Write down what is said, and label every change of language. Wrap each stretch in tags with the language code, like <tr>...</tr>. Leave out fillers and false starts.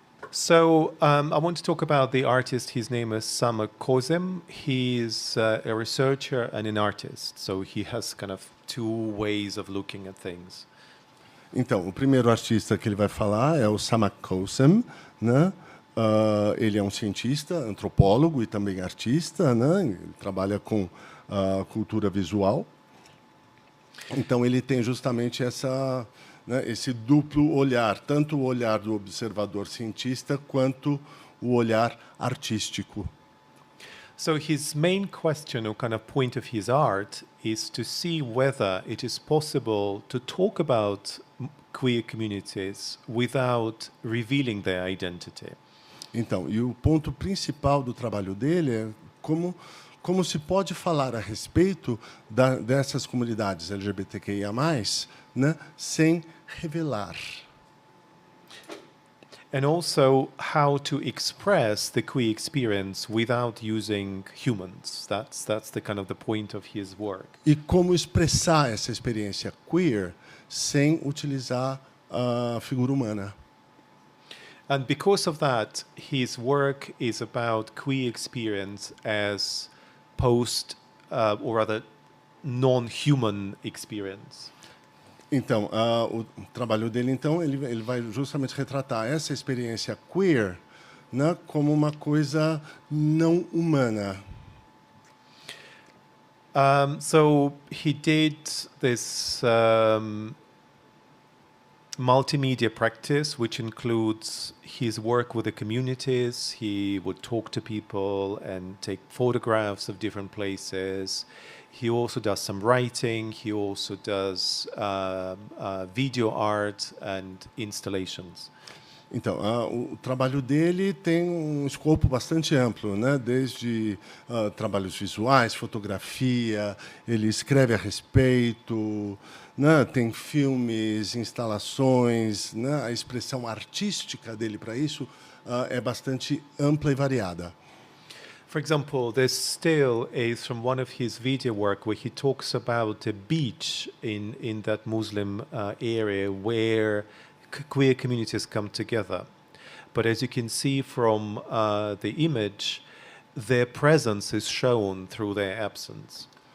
<en>So I want to talk about the artist. His name is Sama Kozem. He's a researcher and an artist. So he has kind of two ways of looking at things.</en> <pt>Então, o primeiro artista que ele vai falar é o Sama Kozem, né? Ele é um cientista, antropólogo e também artista, né? Ele trabalha com cultura visual. Então, ele tem justamente esse duplo olhar, tanto o olhar do observador cientista quanto o olhar artístico.</pt> <en>So his main question or kind of point of his art is to see whether it is possible to talk about queer communities without revealing their identity.</en> <pt>Então, e o ponto principal do trabalho dele é como se pode falar a respeito dessas comunidades LGBTQIA+, né, sem revelar.</pt> <en>And also how to express the queer experience without using humans. That's the kind of the point of his work.</en> <pt>E como expressar essa experiência queer sem utilizar a figura humana.</pt> <en>And because of that, his work is about queer experience as or rather non-human experience.</en> <pt>Então, o trabalho dele, então, ele vai justamente retratar essa experiência queer, né, como uma coisa não humana.</pt> <en>So he did this multimedia practice, which includes his work with the communities. He would talk to people and take photographs of different places. He also does some writing. He also does video art and installations.</en> <pt>Então, o trabalho dele tem um escopo bastante amplo, né? Desde trabalhos visuais, fotografia, ele escreve a respeito, né? Tem filmes, instalações, né? A expressão artística dele para isso é bastante ampla e variada.</pt> <en>For example, this still is from one of his video work where he talks about a beach in that Muslim area where queer communities come together. But as you can see from the image, their presence is shown through their absence.</en>